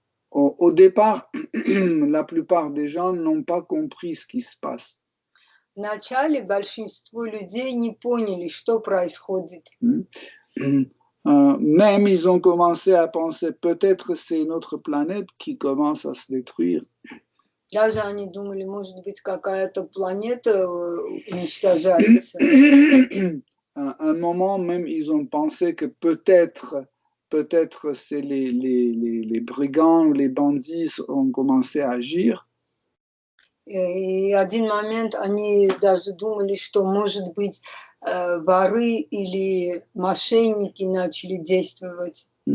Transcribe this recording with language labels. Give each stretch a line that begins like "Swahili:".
French: Au départ, la plupart des gens n'ont pas compris ce qui se passe.
Russian: Вначале большинство людей не поняли, что происходит.
French: Même ils ont commencé à penser peut-être c'est notre planète qui commence à se détruire.
Russian: Даже они думали, может быть, какая-то планета уничтожается.
French: À un moment même, ils ont pensé que peut-être c'est les brigands ou les bandits ont commencé à agir.
Russian: И один момент они даже думали, что, может быть, воры или мошенники начали действовать.